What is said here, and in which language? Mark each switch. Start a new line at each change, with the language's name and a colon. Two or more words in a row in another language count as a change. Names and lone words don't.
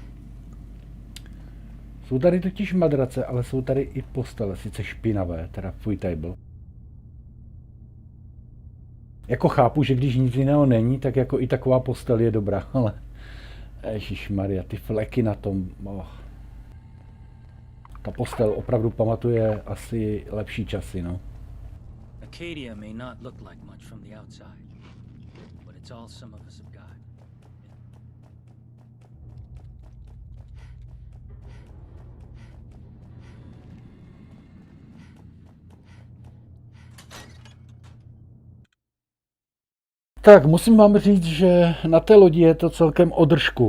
Czech: Jsou tady totiž madrace, ale jsou tady i postele, sice špinavé, teda fuj table. Jako chápu, že když nic jiného není, tak jako i taková postel je dobrá, ale... Ježišmarja, ty fleky na tom... Oh. Ta postel opravdu pamatuje asi lepší časy, no.
English: Acadia may not look like much from the outside, but it's all some of us have got.
Czech: Tak, musím vám říct, že na té lodi je to celkem o držku.